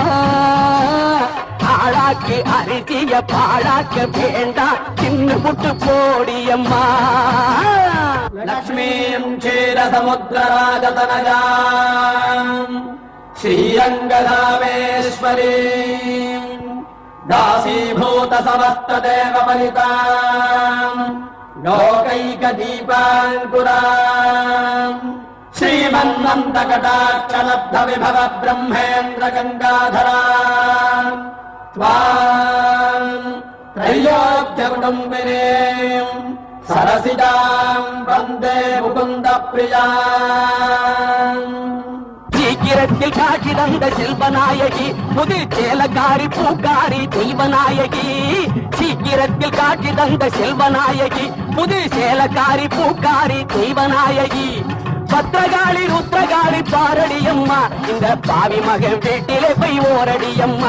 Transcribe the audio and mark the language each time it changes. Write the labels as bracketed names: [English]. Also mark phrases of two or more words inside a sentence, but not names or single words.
[Tamil] ஆளாக்கி அரிசிய பாழாக்க வேண்டாம் தின்னு புட்டு போடியம்மா. [Sanskrit] लक्ष्मीं क्षीरसमुद्रराजतनयां श्रीरङ्गधामेश्वरीम् दासीभूत समस्त देव परिताम् लोकैक दीपाङ्कुराम् श्रीमन्नन्द कटाक्ष लब्ध विभव ब्रह्मेन्द्र गङ्गाधराम् त्वाम् त्रैलोक्य कुटुम्बिनीम् सरसिजाम् वन्दे मुकुन्द प्रियाम्. [Tamil] சீக்கிரத்தில் காட்சி தந்த செல்வநாயகி புது சேலக்காரி பூக்காரி தெய்வநாயகி. சீக்கிரத்தில் காட்சி தந்த செல்வநாயகி புது சேலக்காரி பூக்காரி தெய்வநாயகி. பத்திரகாளி ருத்ரகாளி பாரடியம்மா இந்த பாவி மகன் வீட்டிலே போய் ஓரடியம்மா.